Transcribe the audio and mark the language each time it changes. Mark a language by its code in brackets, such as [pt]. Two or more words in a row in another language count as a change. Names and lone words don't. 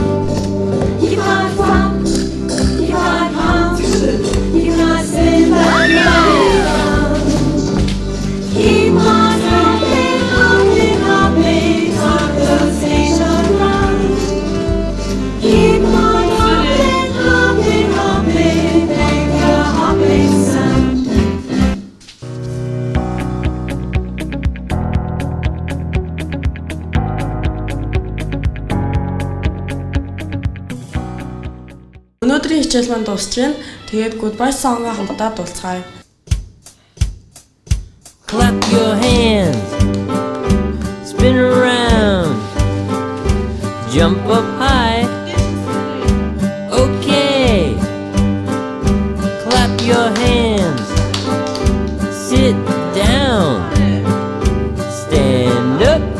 [en] You gotta flop, you gotta pounce, you gotta spin that body round. Keep on hopping, hopping, hopping, hop those feet around. Keep on hopping, hopping, hopping, make a hopping sound. [mn] Өнөөдрийн хичээл маань дуусч байна. Тэгээд [en] goodbye song- [mn] аа хамтдаа дуулцгаая. [en] Clap your hands, spin around, jump up high. Okay, clap your hands, sit down, stand up.